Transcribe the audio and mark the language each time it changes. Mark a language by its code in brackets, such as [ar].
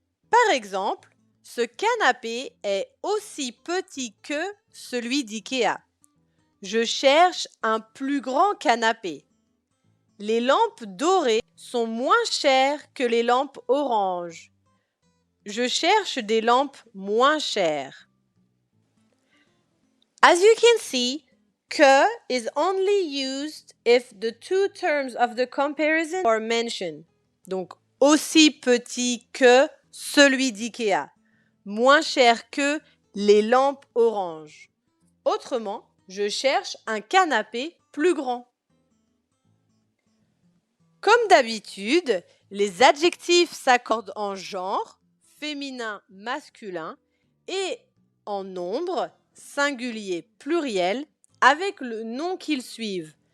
[fr] Par exemple, ce canapé est aussi petit que celui d'IKEA. Je cherche un plus grand canapé. Les lampes dorées sont moins chères que les lampes oranges. Je cherche des lampes moins chères. [en] As you can see, que is only used if the two terms of the comparison are mentioned. [fr] Donc, aussi petit que celui d'IKEA. Moins cher que les lampes oranges. Autrement, je cherche un canapé plus grand. Comme d'habitude, les adjectifs s'accordent en genre, féminin, masculin, et en nombre, singulier, pluriel, avec le nom qu'ils suivent.